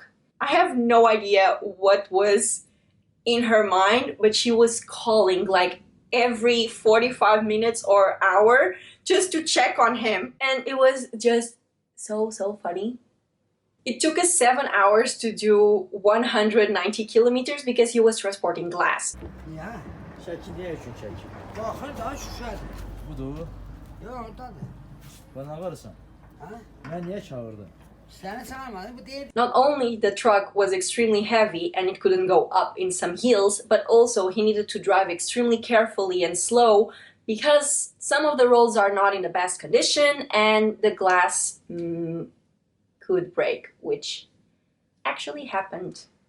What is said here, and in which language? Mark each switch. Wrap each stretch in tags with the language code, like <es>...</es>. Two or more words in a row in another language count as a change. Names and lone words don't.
<en>I have no idea what was in her mind, but she was calling like every 45 minutes or hour just to check on him. And it was just so funny. It took us 7 hours to do 190 kilometers because he was transporting glass.</en> <az>Ya, şəkil niyə üçün çəkir? Baxır da şüşədir. Budur. Yox, oradadır. Bana varsan. Ha? Mən niyə çağırdım? Səni çağırmadım, bu deyil.</az> <en>Not only the truck was extremely heavy and it couldn't go up in some hills, but also he needed to drive extremely carefully and slow because some of the roads are not in the best condition and the glass could break, which actually happened.</en>